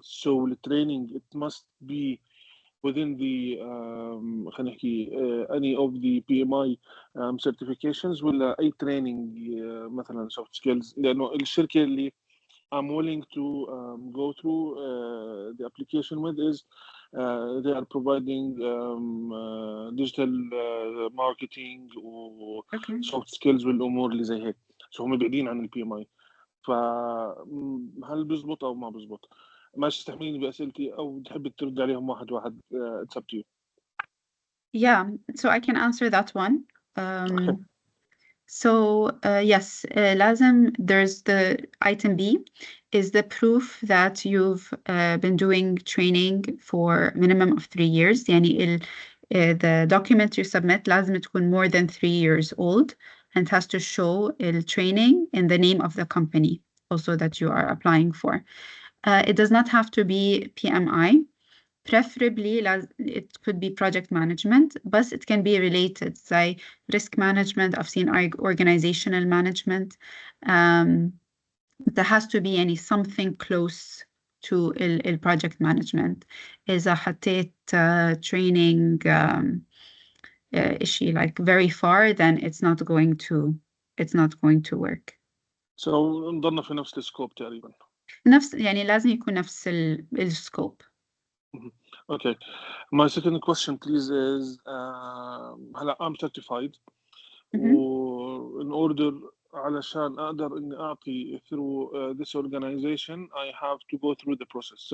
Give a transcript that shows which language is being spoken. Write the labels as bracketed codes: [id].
[en] So the training it must be within the [ar] خلينا نحكي [en] any of the PMI certifications [ar] ولا أي [en] training [ar] مثلا [en] soft skills، [ar] لأنه الشركة اللي [en] I'm willing to go through the application with is they are providing digital marketing و soft skills [ar] والأمور اللي زي هيك، [en] so [ar] هم بعيدين عن البي ام اي. فهل بيزبط أو ما بيزبط؟ ماشي، تستحمليني بأسئلتي أو تحبي ترد عليهم واحد واحد؟ [en] It's up to you. Yeah, so I can answer that one. So yes, [ar] لازم, [en] there's the item B is the proof that you've been doing training for minimum of 3 years. [ar] يعني [en] the document you submit [ar] لازم تكون [en] more than 3 years old and has to show the training in the name of the company also that you are applying for. It does not have to be PMI. Preferably, it could be project management, but it can be related, say risk management. I've seen organizational management. There has to be something close to project management. [ar] إذا حطيت [en] training issue like very far, then it's not going to work. [ar] So نضلنا في نفس السكوب تقريبا. يعني لازم يكون نفس السكوب. [en] Okay. My second question, please, is I'm certified. In order [ar] علشان أقدر إني أعطي [en] through this organization, I have to go through the process.